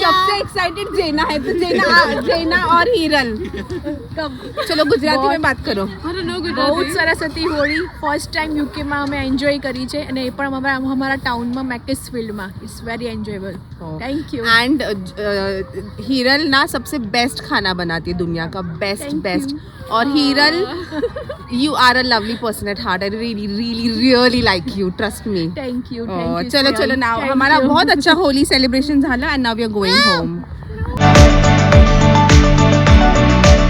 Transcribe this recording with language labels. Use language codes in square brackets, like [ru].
[hi] सबसे एक्साइटेड जेना है तो जेना और हिरल चलो गुजराती में बात करो [gu] બહુ જ સરસ હતી હોળી ફર્સ્ટ ટાઈમ યુકેમાં અમે એન્જોય કરી છે અને એ પણ અમારા ટાઉનમાં મેકેસફિલ્ડમાં [en] it's very enjoyable thank you and [hi] Hiral ना सबसे बेस्ट खाना बनाती है दुनिया का बेस्ट और [en] Hiral you are a lovely person at heart I really really really like you trust me thank you [hi] चलो चलो नाउ हमारा बहुत अच्छा होली सेलिब्रेशन झाला [en] and now we are going home